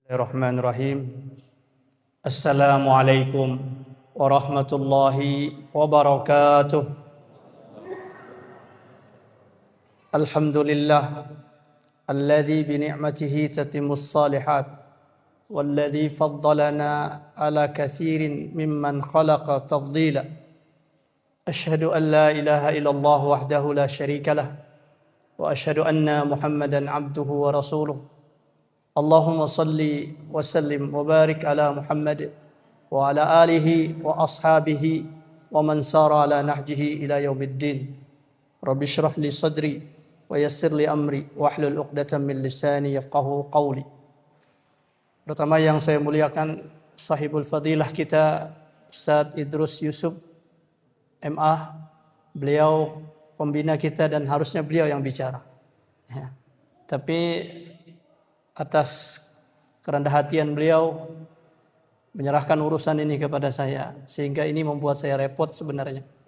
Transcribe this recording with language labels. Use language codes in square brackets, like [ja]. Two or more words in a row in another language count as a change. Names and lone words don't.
[ar] بسم الله الرحمن الرحيم السلام عليكم ورحمة الله وبركاته. الحمد لله الذي بنعمته تتم الصالحات والذي فضلنا على كثير ممن خلق تفضيلا. أشهد أن لا إله إلا الله وحده لا شريك له وأشهد أن محمدا عبده ورسوله. اللهم صل وسلم وبارك على محمد وعلى آله وأصحابه ومن سار على نهجه إلى يوم الدين. رب اشرح لي صدري ويسر لي أمري واحلل عقدة من لساني يفقهوا قولي. [id] Pertama yang saya muliakan [ar] صاحب الفضيلة [id] kita Ustaz Idrus Yusuf MA. Beliau pembina kita dan harusnya beliau yang bicara. Ya. Tapi atas kerendah hatian beliau menyerahkan urusan ini kepada saya, sehingga ini membuat saya repot sebenarnya.